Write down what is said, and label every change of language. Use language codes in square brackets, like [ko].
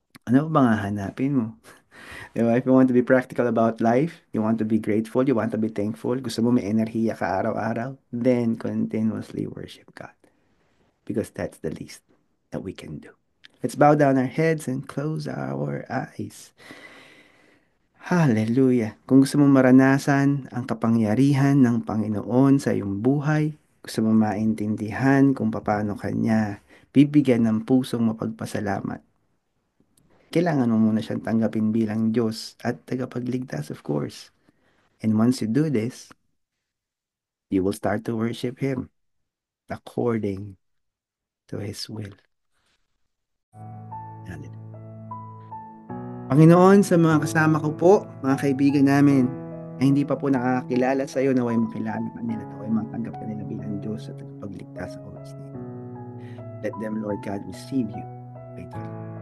[tl] Ano ba nga hanapin mo? Diba? [en] If you want to be practical about life, you want to be grateful, you want to be thankful, [tl] gusto mo may enerhiya ka araw-araw, [en] then continuously worship God. Because that's the least that we can do. Let's bow down our heads and close our eyes. Hallelujah. [tl] Kung gusto mo maranasan ang kapangyarihan ng Panginoon sa iyong buhay, gusto mo maintindihan kung paano Kanya bibigyan ng pusong mapagpasalamat, kailangan mo muna siyang tanggapin bilang Diyos at tagapagligtas, [en] of course. And once you do this, you will start to worship Him according to His will. [tl] Panginoon, sa mga kasama ko po, mga kaibigan namin, na hindi pa po nakakakilala sa iyo, naway makilala ka nila, naway matanggap ka nila bilang Diyos at tagapagligtas sa oras na ito. [en] Let them, Lord God, receive you faithfully.